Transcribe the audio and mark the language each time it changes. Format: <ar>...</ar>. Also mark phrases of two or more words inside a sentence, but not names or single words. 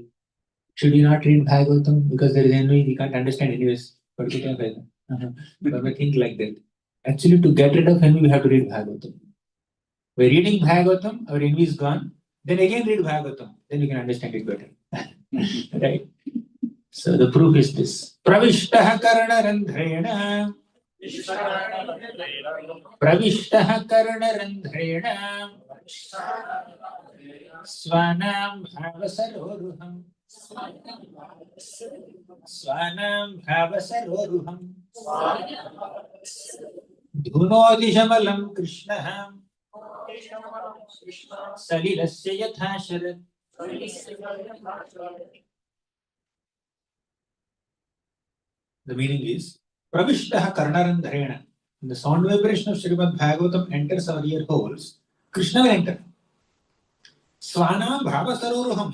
<en>Should we not read Bhagavatam? Because there is envy, we can't understand anyways. But we think like that. Actually, to get rid of envy, we have to read Bhagavatam. By reading Bhagavatam, our envy is gone. Then again read Bhagavatam. Then we can understand it better. Right? So the proof is this.</en> <sa>प्रविष्टः कर्णरन्ध्रेण। प्रविष्टः कर्णरन्ध्रेण. स्वानां भावसरोरुहम्. स्वानां भावसरोरुहम्. धुनोति शमलं कृष्णः. सलिलस्य यथा शरत्.</sa> <en>The meaning is</en> <sa>प्रविष्टः कर्णरन्ध्रेण.</sa> <en>The sound vibration of Srimad Bhagavatam enters our ear holes. Krishna will enter.</en> <sa>स्वानां भावसरोरुहम्.</sa>